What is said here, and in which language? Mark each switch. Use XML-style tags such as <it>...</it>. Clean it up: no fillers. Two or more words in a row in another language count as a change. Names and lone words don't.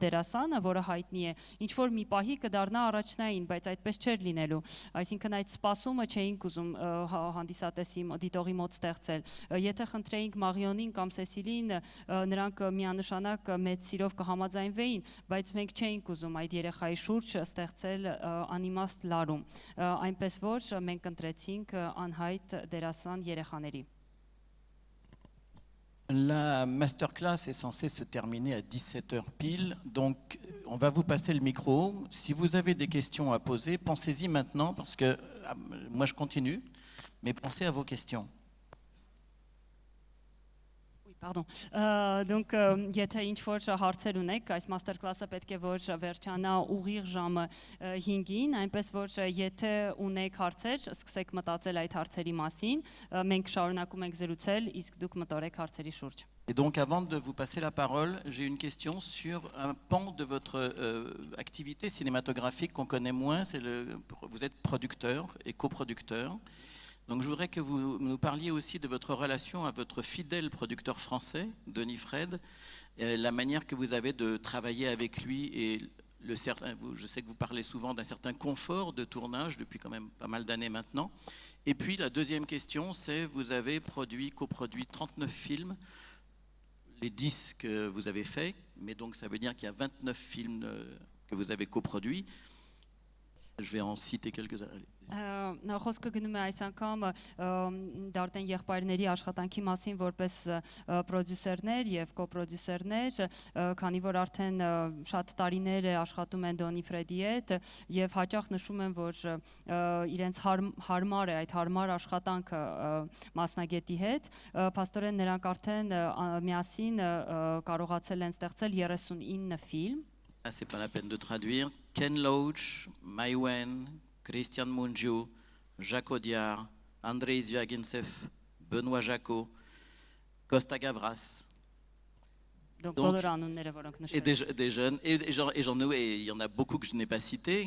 <hy>դերասանը, որը հայտնի է, ինչ որ մի պահի կդառնա առաջնային, բայց այդպես չէր լինելու։ Այսինքն այդ սպասումը չէինք ուզում հանդիսատեսի դիտողի մոտ ստեղծել։ Եթե խնդրեինք Մարիոնին կամ Սեսիլին, նրանք միանշանակ մեծ սիրով կհամաձայնվեին, բայց մենք չէինք ուզում այդ երեխայի շուրջ ստեղծել անիմաստ լարում, այնպես որ մենք ընտրեցինք անհայտ դերասան երեխաների։</hy> <fr>La masterclass est censée se terminer à 17h pile, donc on va vous passer le micro. Si vous avez des questions à poser, pensez-y maintenant, parce que moi je continue, mais pensez à vos questions. Pardon.</fr> <hy>Donc եթե ինչ որ հարցեր ունեք, այս մաստեր կլասը պետք է որ վերջանա ուղիղ ժամը 5-ին, այնպես որ եթե ունեք հարցեր, սկսեք մտածել այդ հարցերի մասին, մենք շարունակում ենք զրուցել, իսկ դուք մտորեք հարցերի շուրջ։</hy> <fr>Et donc avant de vous passer la parole, j'ai une question sur un pan de votre activité cinématographique qu'on connaît moins, vous êtes producteur et coproducteur. Donc je voudrais que vous nous parliez aussi de votre relation à votre fidèle producteur français, Denis Fred, et la manière que vous avez de travailler avec lui et je sais que vous parlez souvent d'un certain confort de tournage depuis quand même pas mal d'années maintenant. Et puis la deuxième question, c'est vous avez coproduit 39 films, les 10 que vous avez faits, mais donc ça veut dire qu'il y a 29 films que vous avez coproduits. Je vais en citer quelques-uns.</fr> <hy>Խոսքը գնում է այս անգամ Դարտեն եղբայրների աշխատանքի մասին որպես պրոդյուսերներ եւ կոպրոդյուսերներ, քանի որ արդեն շատ տարիներ է աշխատում են Դոնի Ֆրեդի հետ եւ հաճախ նշում են, որ իրենց հարմար է այդ հարմար աշխատանքը մասնագետի հետ, փաստորեն նրանք արդեն միասին կարողացել են ստեղծել 39 ֆիլմ.</hy> <fr>C'est pas la peine de traduire. Ken Loach, Mai Wen, Christian Mungiu, Jacques Audiard, Andrei Zviagintsev, Benoît Jacot, Costa Gavras. Donc, et des jeunes, et il y en a beaucoup que je n'ai pas cités.</fr>